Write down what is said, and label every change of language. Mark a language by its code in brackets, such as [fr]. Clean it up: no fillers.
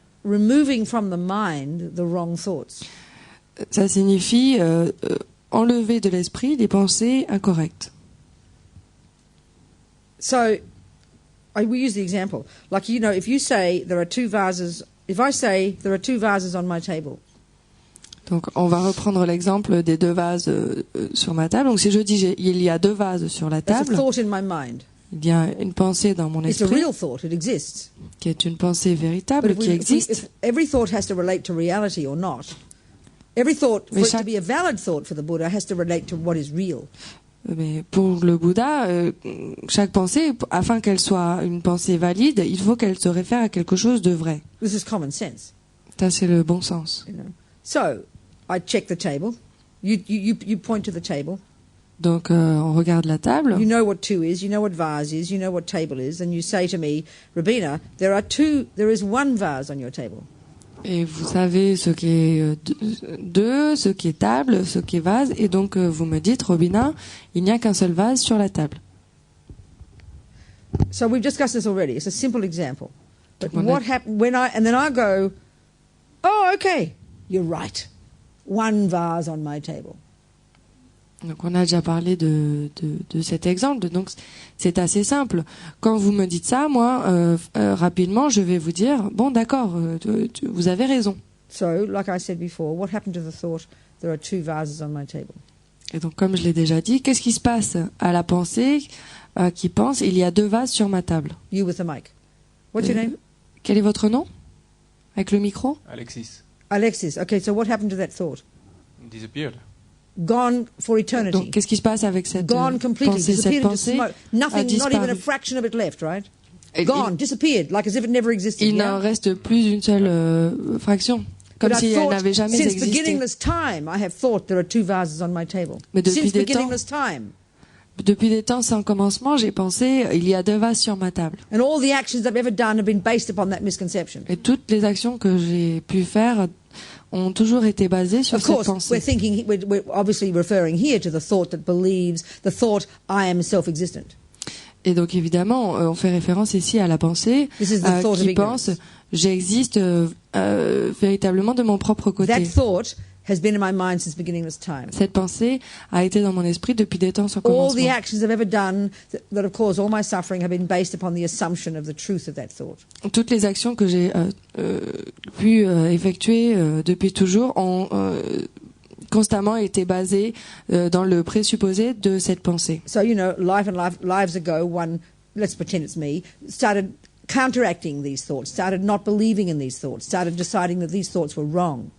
[en] removing from the mind the wrong thoughts. [fr] Ça signifie enlever de l'esprit les pensées incorrectes. [en] So we use the example, like, you know, if you say there are two vases, if I say there are two vases on my table. [fr] Donc, on va reprendre l'exemple des deux vases sur ma table. Donc, si je dis il y a deux vases sur la table, il y a une pensée dans mon esprit qui est une pensée véritable, qui existe. [en] Every thought has to relate to reality or not. Every thought, for it to be a valid thought for the Buddha, has to relate to what is real. [fr] Mais pour le Bouddha, chaque pensée, afin qu'elle soit une pensée valide, il faut qu'elle se réfère à quelque chose de vrai. [en] This is common sense. [fr] Ça, c'est le bon sens. [en] You know? So, I check the table. You point to the table. [fr] Donc, on regarde la table. [en] You know what two is, you know what vase is, you know what table is, and you say to me, Rabina, there is one vase on your table. [fr] Et vous savez ce qui est deux, ce qui est table, ce qui est vase, et donc vous me dites, Robina, il n'y a qu'un seul vase sur la table. [en] So we've discussed this already. It's a simple example. But what happened and then I go, oh, okay, you're right. One vase on my table. [fr] Donc on a déjà parlé de cet exemple, donc c'est assez simple. Quand vous me dites ça, moi, rapidement, je vais vous dire, bon d'accord, vous avez raison. [en] So, like I said before, what happened to the thought, there are two vases on my table? [fr] Et donc comme je l'ai déjà dit, qu'est-ce qui se passe à la pensée qui pense, il y a deux vases sur ma table? [en] You with the mic. What's your name? [fr] Quel est votre nom? Avec le micro? Alexis. Alexis. [en] Okay, so what happened to that thought? Disappeared. Gone for eternity. [fr] Donc, qu'est-ce qui se passe avec cette [en] Gone completely, [fr] pensée? Cette pensée [en] nothing, not even a fraction of it left, right? Gone, disappeared, like as if it never existed. [fr] Il n'en reste plus une seule fraction, comme si elle n'avait jamais existé. [en] Since beginningless time, I have thought there are two vases on my table. [fr] Mais depuis [en] since beginningless time. [fr] Depuis des temps sans commencement, j'ai pensé il y a deux vases sur ma table. [en] And all the actions I've ever done have been based upon that misconception. [fr] Et toutes les actions que j'ai pu faire ont toujours été basées sur cette pensée. [en] We're obviously referring here to the thought that believes, the thought I am self-existent. [fr] Et donc évidemment, on fait référence ici à la pensée qui pense j'existe véritablement de mon propre côté. [en] That thought has been in my mind since beginningless time. [fr] Cette pensée a été dans mon esprit depuis des temps sans commencement. [en] All the actions I've ever done that have caused all my suffering have been based upon the assumption of the truth of that thought. [fr] Toutes les actions que j'ai pu effectuer depuis toujours ont constamment été basé dans le présupposé de cette pensée. [en] So, lives ago, one, let's pretend it's me, started counteracting these thoughts, started not believing in these thoughts, started deciding that these thoughts were wrong.